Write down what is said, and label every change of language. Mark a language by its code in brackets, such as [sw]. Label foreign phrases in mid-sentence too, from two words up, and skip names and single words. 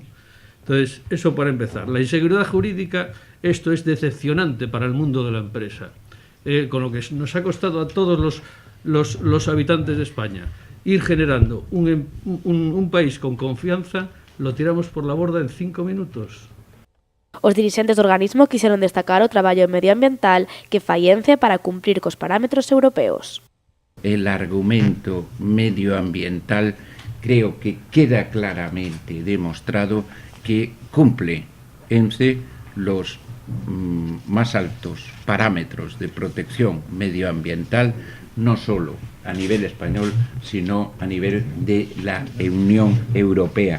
[es] Entonces, eso para empezar. La inseguridad jurídica, esto es decepcionante para el mundo de la empresa. Con lo que nos ha costado a todos los habitantes de España ir generando un país con confianza, lo tiramos por la borda en 5 minutos. [gl] Os dirixentes do organismo quixeron destacar o traballo medioambiental que fai ENCE para cumprir cos parámetros europeos. [es] El argumento medioambiental creo que queda claramente demostrado que cumple ENCE los más altos parámetros de protección medioambiental, no solo a nivel español, sino a nivel de la Unión Europea.